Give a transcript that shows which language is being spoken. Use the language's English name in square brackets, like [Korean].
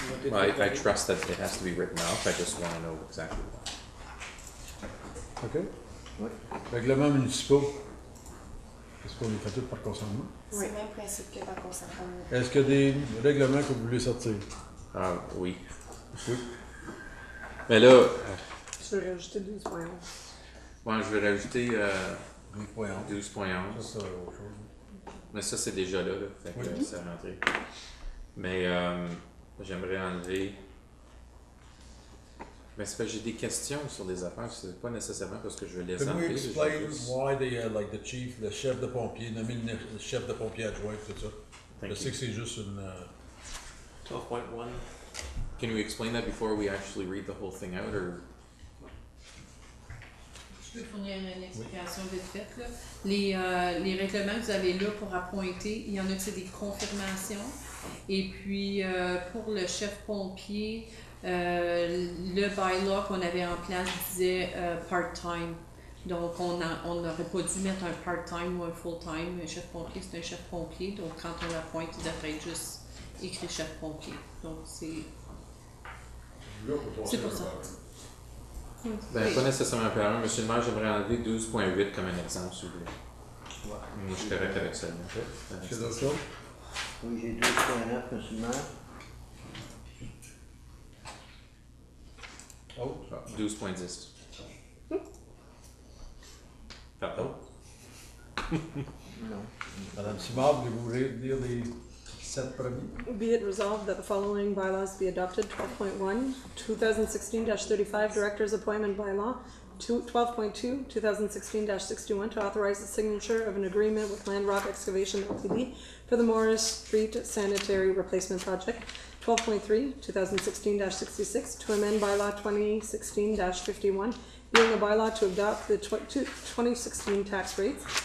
[English] Well, I trust that it has to be written off, I just want to know exactly what. OK. [French] Oui. Règlements municipaux. Est-ce qu'on les fait tous par consentement? C'est le même principe que par consentement. Est-ce qu'il y a des règlements que vous voulez sortir? Oui. Oui. Mais là, Je vais rajouter 12.11. ouais, je vais rajouter 12.11. 12.11. Ça, c'est autre chose. Mais ça, c'est déjà là, fait que Oui. c'est rentré. Mais j'aimerais enlever. Mais c'est parce que j'ai des questions sur des affaires, c'est pas nécessairement parce que je veux les [English] Can we [French] enlever. [English] explain [French] je veux juste- [English] why like the chief, [French] le chef de pompier, nommer le chef de pompier adjoint, tout ça? [English] Thank [French] Je [English] you. [French] sais que c'est juste une... 12.1. [English] Can you explain that before we actually read the whole thing out, or? [French] Je peux fournir une explication vite faite. Là. Les règlements que vous avez là pour appointer, il y en a que c'est des confirmations. Et puis, pour le chef pompier, le bylaw qu'on avait en place disait part-time. Donc, on n'aurait pas dû mettre un part-time ou un full-time. Un chef pompier, c'est un chef pompier. Donc, quand on l'appointe, il devrait être juste écrit chef pompier. Donc, c'est pour ça. Ben, pas nécessairement par un. Monsieur le maire, j'aimerais enlever 12.8 comme un exemple, s'il vous plaît. Moi, je suis correct avec ça. Est-ce qu'il y a d'autres choses? Oui, j'ai 12.9, monsieur le maire. Oh, 12.10. Pardon? Non. Madame Simard, voulez-vous lire les 7 premiers? [English] Be it resolved that the following bylaws be adopted. 12.1, 2016-35 Director's Appointment Bylaw. 12.2, 2016-61, to authorize the signature of an agreement with Landrock Excavation Ltd. for the Morris Street Sanitary Replacement Project. 12.3, 2016-66, to amend bylaw 2016-51, being a bylaw to adopt the 2016 tax rates.